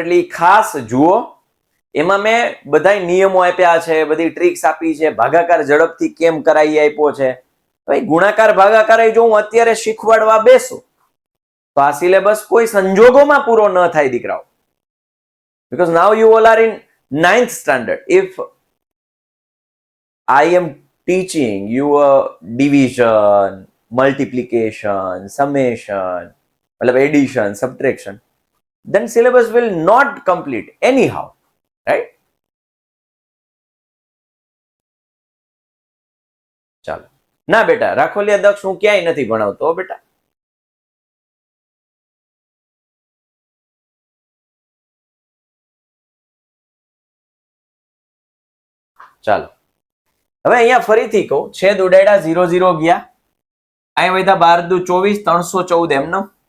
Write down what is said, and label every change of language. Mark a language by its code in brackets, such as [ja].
[gu] એટલે ખાસ જુઓ. એમાં મેં બધા નિયમો આપ્યા છે, બધી ટ્રિક્સ આપી છે, ભાગાકાર ઝડપથી કેમ કરાવી આપ્યો છે. ભાઈ ગુણાકાર ભાગાકાર જો હું અત્યારે શીખવાડવા બેસું તો આ સિલેબસ કોઈ સંજોગોમાં પૂરો ન થાય દીકરાઓ. [en] because now you all are in 9th standard. If I am teaching you a division, multiplication, summation, [hi] मतलब [en] addition, subtraction, then syllabus will not complete anyhow, right? [gu] ચાલો. ના બેટા, રાખોલિયા દક્ષ હું ક્યાંય નથી ભણાવતો બેટા. ચાલો હવે અહીંયા ફરીથી કહું, છેદ ઉડાડ્યા 0 0 ગયા, અહીંયા વધ્યા 12 દુ 24, 314 એમનો.